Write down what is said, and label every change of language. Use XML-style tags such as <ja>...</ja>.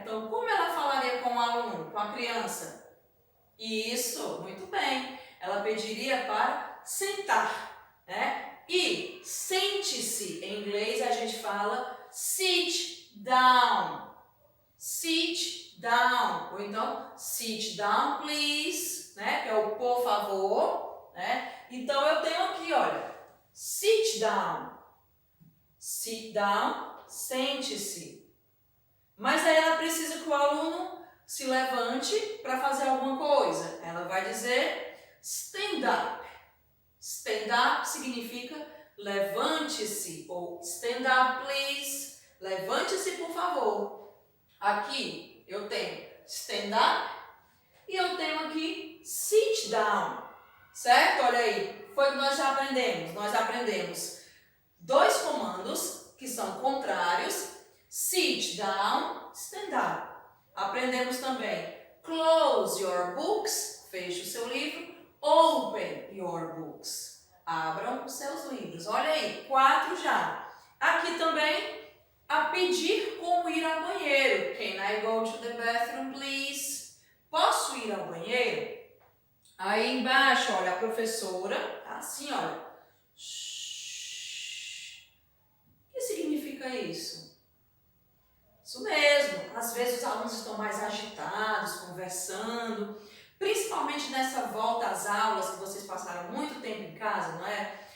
<pt>Então, como ela falaria com o aluno, com a criança? Isso, muito bem. Ela pediria para sentar, né? E sente-se, em inglês a gente fala</pt> <en>sit down. Sit down.</en> <pt>Ou então,</pt> <en>sit down, please, né?</en> <pt>Que é o por favor, né? Então, eu tenho aqui, olha,</pt> <en>sit down. Sit down,</en> <pt>sente-se. Mas aí ela precisa que o aluno se levante para fazer alguma coisa. Ela vai dizer</pt> <en>stand up. Stand up</en> <pt>significa levante-se ou</pt> <en>stand up, please.</en> <pt>Levante-se, por favor. Aqui eu tenho</pt> <en>stand up</en> <pt>e eu tenho aqui</pt> <en>sit down.</en> <pt>Certo? Olha aí. Foi o que nós já aprendemos. Nós aprendemos dois comandos que são contrários.</pt> <en>Sit down, stand up.</en> <pt>Aprendemos também</pt> <en>close your books,</en> <pt>feche o seu livro.</pt> <en>Open your books,</en> <pt>abram os seus livros. Olha aí, 4 já. Aqui também a pedir como ir ao banheiro.</pt> <en>Can I go to the bathroom, please?</en> <pt>Posso ir ao banheiro? Aí embaixo, olha, a professora, tá assim, olha. Shhh. O que significa isso? Isso mesmo. Às vezes os alunos estão mais agitados, conversando, principalmente nessa volta às aulas, que vocês passaram muito tempo em casa, não é?</pt>